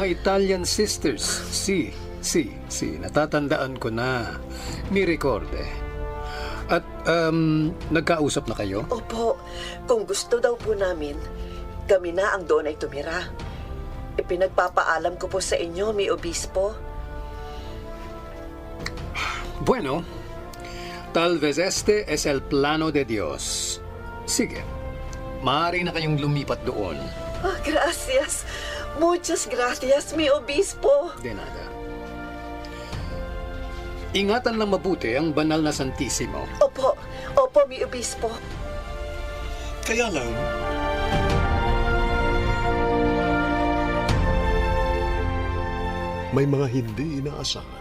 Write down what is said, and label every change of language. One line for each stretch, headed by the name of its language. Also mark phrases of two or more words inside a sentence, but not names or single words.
Filipino: Mga
English: Italian sisters.
Filipino: Si. Natatandaan ko na.
Spanish: Mi recorde.
Filipino: At, nagkausap na kayo? Opo, kung gusto daw po namin, kami na ang doon ay tumira. Ipinagpapaalam ko po sa inyo,
Spanish: mi obispo. Bueno, tal vez este es el plano de Dios.
Filipino: Sige, maaari na kayong lumipat doon.
Spanish: Oh, gracias. Muchas gracias, mi obispo. De nada.
Filipino: Ingatan lang mabuti ang banal na Santissimo.
Spanish: Opo, mi obispo.
Filipino: Kaya lang, may mga hindi inaasahan.